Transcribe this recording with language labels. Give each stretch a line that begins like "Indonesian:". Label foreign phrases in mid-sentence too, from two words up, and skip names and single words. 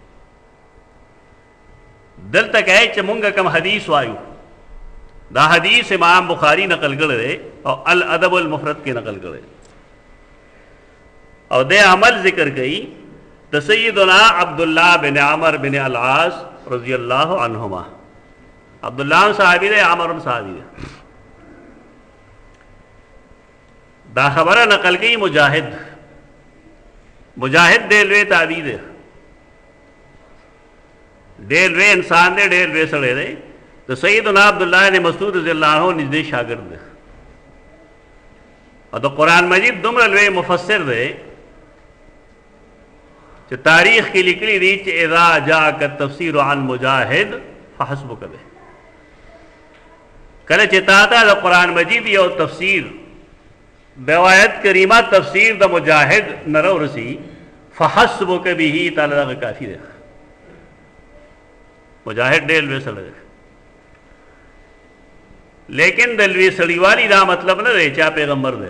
Pashto: دلته کې چې مونږ کوم حدیث وایو دا حدیث امام بخاری نقل کړی دی او الادب المفرد کې نقل کړی او د عمل ذکر کوي د سیدنا عبدالله بن عمر بن العاص
Arabic: رضی الله عنهما.
Pashto: عبداللہ صحابی دے، عمر صحابی دے. دا خبرہ نقل کی مجاہد، مجاہد دے لوے تابعی دے، ډېر لوی انسان دی، ډېر لوی سړی دی. د سیدنا عبداللہ بن مسعود
Arabic: رضی اللہ عنہ
Pashto: نږدې شاګرد دی او د قرآن مجید دومره لوی مفسر دی چې تاریخ کې لیکلي دي چې
Arabic: اذا جاءك التفسير عن مجاهد فحسبك به.
Pashto: کله چې تا ته د قرآن مجید یو تفسیر د آیت کریمه تفسیر د مجاهد نه راورسي
Arabic: فحسبك به
Pashto: تعالی دغه کافي دی. مجاهد ډېر لوی سړی دی، لیکن د لوی سړي والی دا مطلب نه دی چې پیغمبر دی.